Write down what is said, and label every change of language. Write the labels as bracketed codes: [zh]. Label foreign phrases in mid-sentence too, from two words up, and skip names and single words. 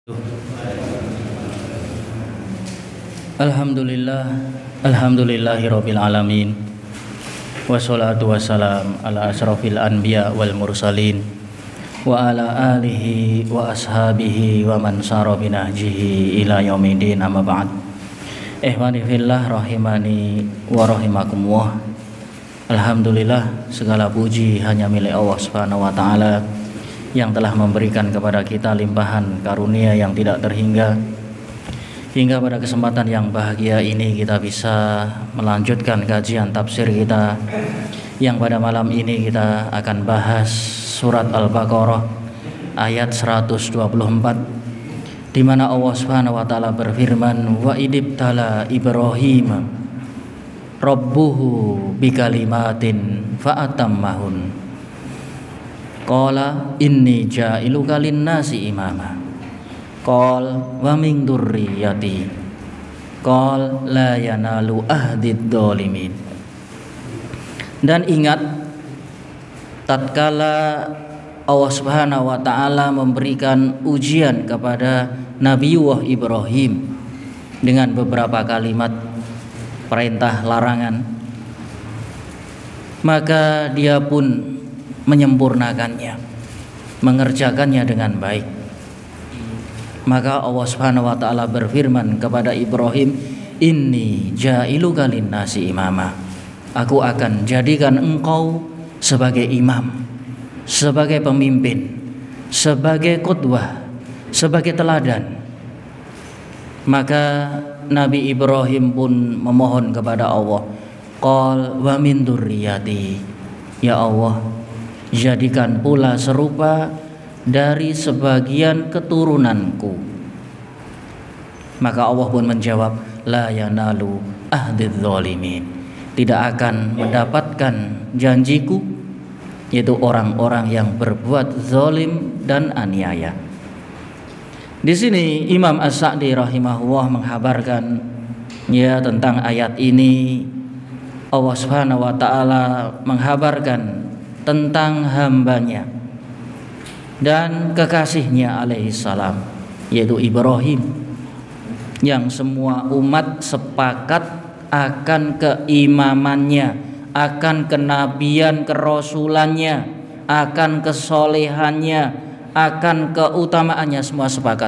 [ar] الحمد لله رب العالمين. والصلاة والسلام على أشرف الأنبياء والمرسلين وعلى آله وأصحابه ومن سار بنهجه إلى يوم الدين، أما بعد. إخواني في الله رحمني ورحمكم الله. [id] Alhamdulillah, segala puji hanya milik Allah [ar] سبحانه وتعالى [id] yang telah memberikan kepada kita limpahan karunia yang tidak terhingga, hingga pada kesempatan yang bahagia ini kita bisa melanjutkan kajian tafsir kita, yang pada malam ini kita akan bahas surat Al-Baqarah ayat 124, di mana Allah [ar] سبحانه وتعالى [id] berfirman, [ar] وإذ ابتلى إبراهيم ربه بكلمات فأتمهن قال إني جاعلك للناس إماما قال ومن ذريتي قال لا ينال عهدي الظالمين. [id] Dan ingat, tatkala Allah [ar] سبحانه وتعالى [id] memberikan ujian kepada Nabiullah Ibrahim dengan beberapa kalimat perintah larangan, maka dia pun menyempurnakannya, mengerjakannya dengan baik. Maka Allah [ar] سبحانه وتعالى [id] berfirman kepada Ibrahim, [ar] إني جاعلك للناس إماما, [id] aku akan jadikan engkau sebagai imam, sebagai pemimpin, sebagai qudwah, sebagai teladan. Maka Nabi Ibrahim pun memohon kepada Allah, [ar] قال ومن ذريتي, [id] ya Allah, jadikan pula serupa dari sebagian keturunanku. Maka Allah pun menjawab, [ar] لا ينال عهدي الظالمين, [id] tidak akan mendapatkan janjiku, yaitu orang-orang yang berbuat zalim dan aniaya. Di sini Imam As-Sa'di rahimahullah menghabarkan tentang ayat ini. Allah [ar] سبحانه وتعالى [id] menghabarkan tentang hambanya dan kekasihnya alaihissalam, yaitu Ibrahim, yang semua umat sepakat akan keimamannya, akan kenabian kerasulannya, akan kesolehannya, akan keutamaannya, semua sepakat.